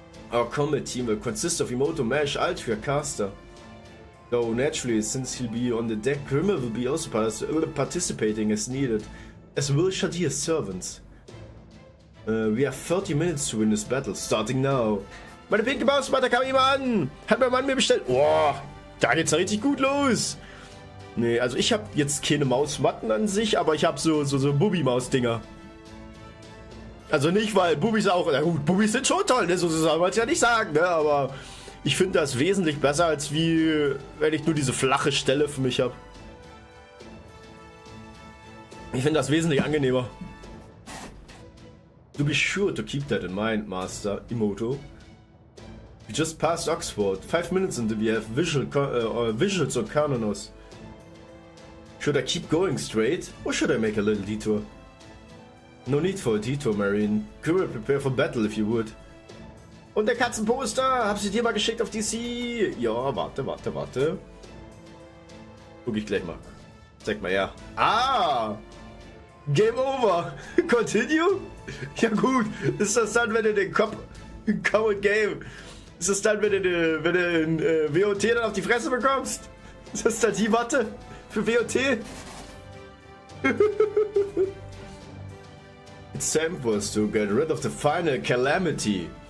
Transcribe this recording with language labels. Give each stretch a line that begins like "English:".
English: Our combat team will consist of Imoto, Mesh, Altria, Caster. Though naturally, since he'll be on the deck, Grimmel will be also participating as needed, as will Shadir's servants. We have 30 minutes to win this battle, starting now.
German: Meine pinke Maus, da kam jemand an! Hat mein Mann mir bestellt. Boah, da geht's ja richtig gut los. Nee, also ich habe jetzt keine Mausmatten an sich, aber ich habe so Bubi-Maus-Dinger. Also nicht, weil Bubis auch, na gut, Bubis sind schon toll, ne? So soll man es ja nicht sagen, ne? Aber ich finde das wesentlich besser, als wie wenn ich nur diese flache Stelle für mich habe. Ich finde das wesentlich angenehmer.
English: To be sure to keep that in mind, Master Imoto. We just passed Oxford. 5 minutes until we have visuals on Carnonos. Should I keep going straight, or should I make a little detour? No need for a detour, Marine. Could prepare for battle if you would.
German: Und der Katzenposter, hab sie dir mal geschickt auf DC. Ja, warte. Guck ich gleich mal. Zeig mal, ja. Ah!
English: Game over! Continue?
German: Ja gut, ist das dann, wenn du den Common Game... Ist das dann, wenn du in WOT dann auf die Fresse bekommst? Ist das dann die Matte für WOT?
English: It's time for us to get rid of the final calamity.